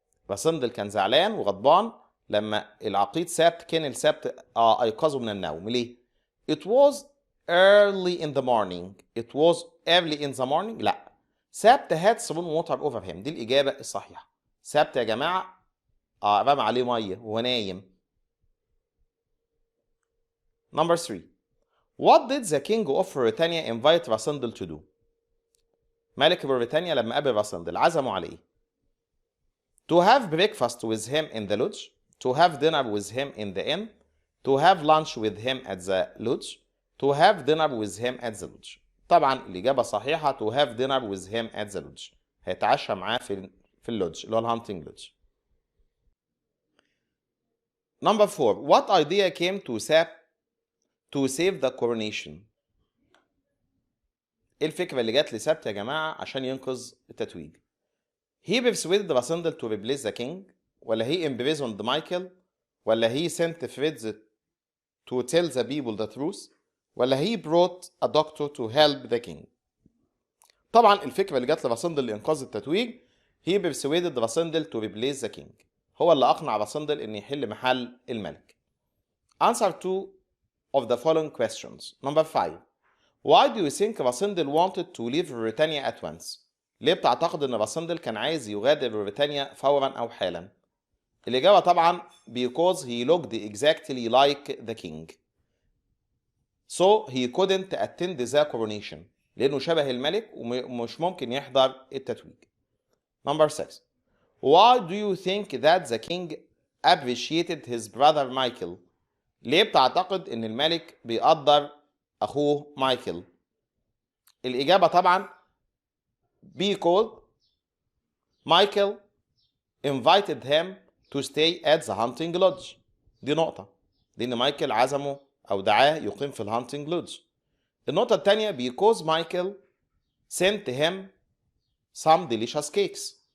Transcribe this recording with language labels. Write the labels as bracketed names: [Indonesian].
[Arabic] راسندل كان زعلان وغضبان لما العقيد سابت كينل سابت أيقظه من النوم. ليه؟ [English] It was early in the morning. It was early in the morning. [Arabic] لا. [English] Sabt had thrown water over him. [Arabic] دي الإجابة الصحيحة. سابت يا جماعة رمى عليه مية وهو نايم. [English] Number 3. What did the king of Britannia invite Rassendyll to do? [Arabic] ملك بريطانيا لما قابل راسندل عزمه عليه. [English] To have breakfast with him in the lodge. To have dinner with him in the inn. To have lunch with him at the lodge. To have dinner with him at the lodge. [Arabic] طبعا الإجابة الصحيحة [English] to have dinner with him at the lodge. [Arabic] هيتعشى معاه في اللودج اللي هو الهانتنج لودج. [English] Number 4. What idea came to save the coronation? [Arabic] ايه الفكرة اللي جات لسابت يا جماعة عشان ينقذ التتويج؟ [English] He persuaded Rassendyll to replace the king [Arabic] ولا [English] he imprisoned Michael ولا he sent Fritz to tell the people the truth ولا he brought a doctor to help the king. [Arabic] طبعا الفكرة اللي جات لراسندل لإنقاذ التتويج [English] he persuaded Rassendyll to replace the king. [Arabic] هو اللي أقنع راسندل إن يحل محل الملك. [English] Answer 2 of the following questions. Number 5. Why do you think Rassendyll wanted to leave Britannia at once? [Arabic] ليه بتعتقد إن راسندل كان عايز يغادر بريطانيا فورا أو حالا؟ الإجابة طبعا [English] because he looked exactly like the king. So he couldn't attend the coronation. [Arabic] لأنه شبه الملك ومش ممكن يحضر التتويج. [English] Number 6. Why do you think that the king appreciated his brother Michael? [Arabic] ليه بتعتقد إن الملك بيقدر أخوه مايكل؟ الإجابة طبعا [English] because Michael invited him to stay at the hunting lodge. [Arabic] دي نقطة. لأن مايكل عزمه أو دعاه يقيم في الهانتنج لودج. النقطة الثانية [English] because Michael sent him some delicious cakes.